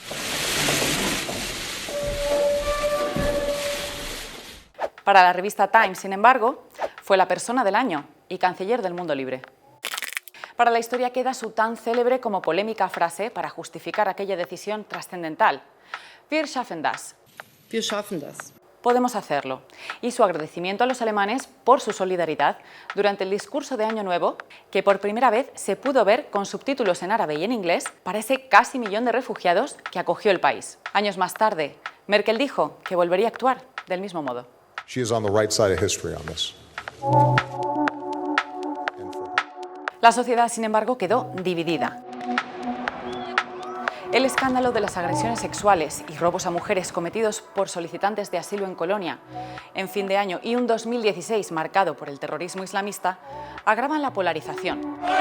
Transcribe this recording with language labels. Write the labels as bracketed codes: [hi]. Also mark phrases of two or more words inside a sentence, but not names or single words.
[es] Para la revista Time, sin embargo, fue la persona del año y canciller del mundo libre. Para la historia queda su tan célebre como polémica frase para justificar aquella decisión trascendental: [de] Wir schaffen das. Wir schaffen das. [es] Podemos hacerlo. Y su agradecimiento a los alemanes por su solidaridad durante el discurso de Año Nuevo, que por primera vez se pudo ver con subtítulos en árabe y en inglés para ese casi millón de refugiados que acogió el país. Años más tarde, Merkel dijo que volvería a actuar del mismo modo. [en] She is on the right side of history on this. [es] La sociedad, sin embargo, quedó dividida. El escándalo de las agresiones sexuales y robos a mujeres cometidos por solicitantes de asilo en Colonia en fin de año y un 2016 marcado por el terrorismo islamista agravan la polarización.